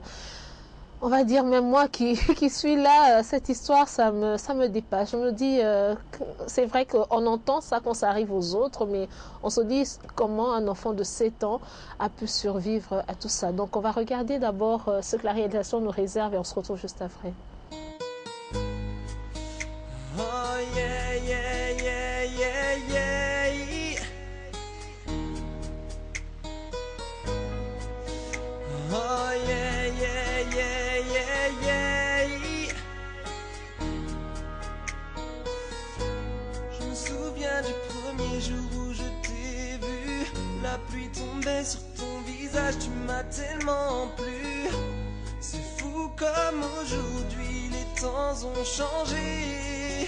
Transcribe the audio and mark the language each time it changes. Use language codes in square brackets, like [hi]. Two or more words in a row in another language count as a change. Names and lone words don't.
[fr] on va dire, même moi qui suis là, cette histoire, ça me dépasse. Je me dis, c'est vrai qu'on entend ça quand ça arrive aux autres, mais on se dit comment un enfant de 7 ans a pu survivre à tout ça. Donc on va regarder d'abord ce que la réalisation nous réserve et on se retrouve juste après. [en] Oh yeah, yeah, yeah, yeah, yeah. Oh yeah, yeah, yeah, yeah, yeah. [fr] Je me souviens du premier jour où je t'ai vu. La pluie tombait sur ton visage, tu m'as tellement plu. C'est fou comme aujourd'hui les temps ont changé.